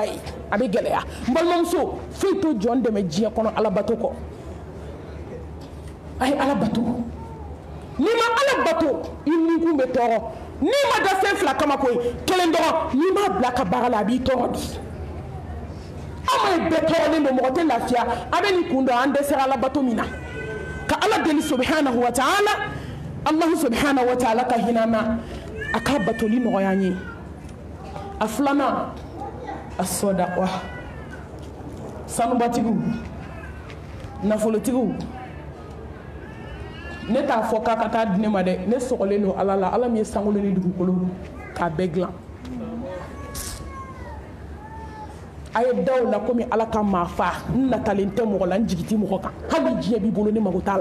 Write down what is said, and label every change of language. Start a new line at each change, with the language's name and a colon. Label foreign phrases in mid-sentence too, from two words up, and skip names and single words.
Bambara: ye a bɛ gɛlɛya n balimamuso foyi to jɔn dɛmɛ diɲɛ kɔnɔ ala bato kɔ a ye ala bato n'i ma ala bato i nikun bɛ tɔɔrɔ n'i ma da fɛn 2 kama koyi kelen dɔrɔn n'i m'a bila ka baara la a b'i tɔɔrɔ bi an ma ye bɛɛ tɔɔrɔlen don mɔgɔ tɛ lafiya a bɛ nin kun dɔn an dɛsɛra ala bato min na ka ala deli
Arabic: سبحانه وتعالى الله سبحانه وتعالى
Bambara: ka hinɛ an na a ka batoli nɔgɔya an ye a 2nan a sɔdaqa sanubatigiw nafolotigiw ne t'a fɔ k'a ka taa di ne ma dɛ ne sɔgɔlen don ala la ala min ye sankolo ni dugukolo k'a bɛɛ dilan a ye da o la komi ala ka maa fa n natalen tɛ mɔgɔ la n jigi tɛ mɔgɔ kan hali diɲɛ b'i bolo ne mago t'a la